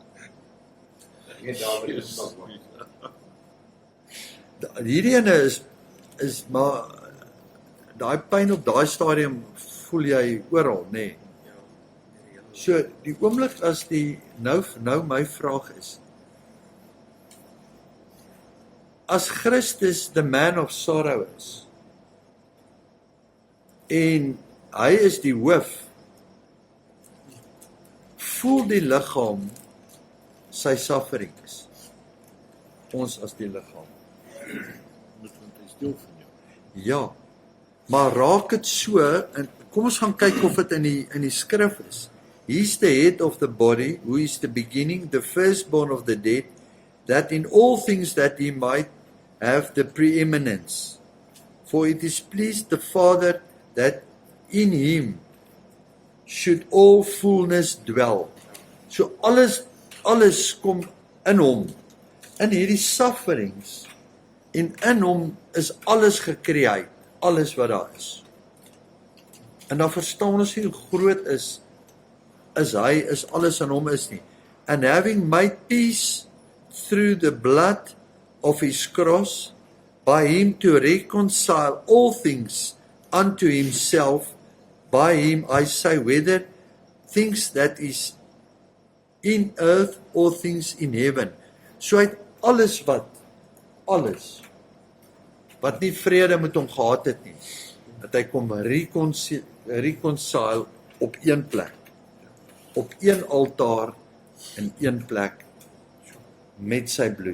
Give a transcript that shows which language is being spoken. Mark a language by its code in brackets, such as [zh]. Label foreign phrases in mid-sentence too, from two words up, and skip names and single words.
[af] Hierdie ene is maar daai pyn op daai stadium voel jy oral, nê? Nee. So die oomblik as die nou my vraag is, as Christus [en] the man of sorrow [af] is en hy is die hoof, voel die liggaam sy sufferings, ons as die liggaam. Want hy is deel van jou. Ja, maar raak dit so, en kom ons gaan kyk of dit in die skrif is. [en] He's the head of the body, who is the beginning, the firstborn of the dead, that in all things that he might have the preeminence. For it is pleased the Father that in him should all fullness dwell. [af] So alles kom in hom, in hierdie sufferings, en in hom is alles gecreate, alles wat daar is. En dan verstaan ons hoe groot is hy, is alles in hom is nie. [en] And having made peace through the blood of his cross, by him to reconcile all things unto himself, by him I say, whether things that is in earth or things in heaven. [af] So hy het alles wat nie vrede met hom gehad het nie, dat hy kom reconcile op een plek, op een altaar, in een plek, met sy bloed.